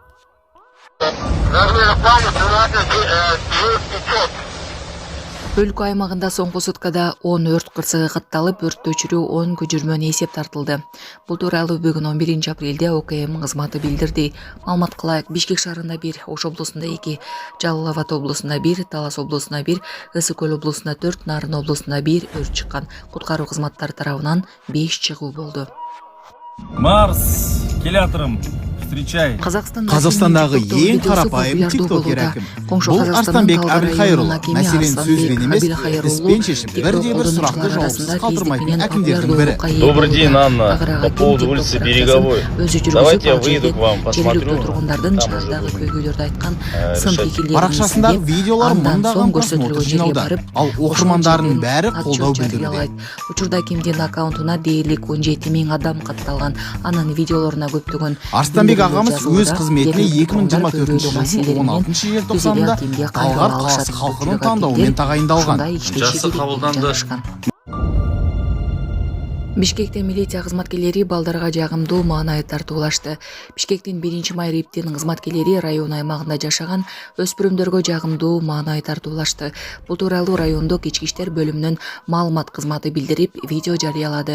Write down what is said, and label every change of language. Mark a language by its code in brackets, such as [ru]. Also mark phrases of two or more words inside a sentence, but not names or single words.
[ky] Өлкө аймагында соңку суткада 10 өрт кырсыгы катталып, өрттү өчүрүү 10 көчүрмөнү эсеп тартылды. Бул тууралуу бүгүн 11 апрелде ОКМ кызматы билдирди. Маалымат кылайык, Бишкек шаарында 1, Ош облусунда 2, Жалал Абад облусунда 1, Талас облусунда 1, Ысык Көл облусунда 4, Нарын облусунда 1 өрт чыккан. Куткаруу кызматтары тарабынан 5 чыгуу болду. Марс, келатырым. [kk] Қазақстандағы ең қарапайым тиктокер әкім. Бұл Арстанбек Әбілхайырұлы. Мәселен сөзбен емес, іспен шешіп, бірде-бір сұрақты жауапсыз қалдырмайтын әкімдердің бірі. [ru] Добрый день, Анна. По поводу улицы Береговой. Давайте я выйду к вам, посмотрю. [kk] Парақшасындағы видеолар мыңдаған просмотр жинауда. Ал оқырмандарының бәрі қолдау білдіруде. [ky] Учурда кимдин аккаунтуна дээрлик 17 000 адам катталган. Анын видеолоруна көптөгөн [kk] Арстанбек ағамыз өз қызметіне 2024 жылдың 16 желтоқсанында Талғар қаласы халқының таңдауымен тағайындалған. Жасы қабылданды. [ky] Бишкектин милиция кызматкерлери балдарга жагымдуу маанай тартуулашты. Бишкектин 1-май риптин кызматкерлери район аймагында жашаган өспүрүмдөргө жагымдуу маанай тартуулашты. Бул тууралуу райондук ички иштер бөлүмүнүн маалымат кызматы билдирип, видео жарыялады.